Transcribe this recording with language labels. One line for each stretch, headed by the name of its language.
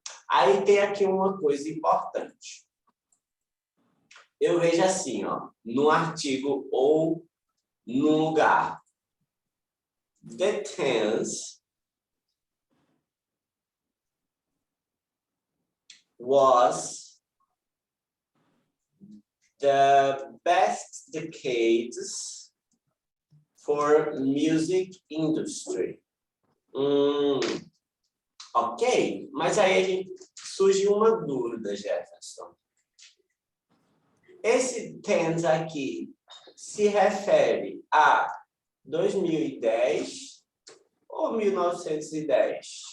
Portuguese: Aí tem aqui uma coisa importante. Eu vejo assim, ó, no artigo ou no lugar.
English: The tens was the best decades for music industry.
Portuguese: Ok, mas aí surge uma dúvida, Jefferson. Esse tens aqui se refere a 2010 ou 1910?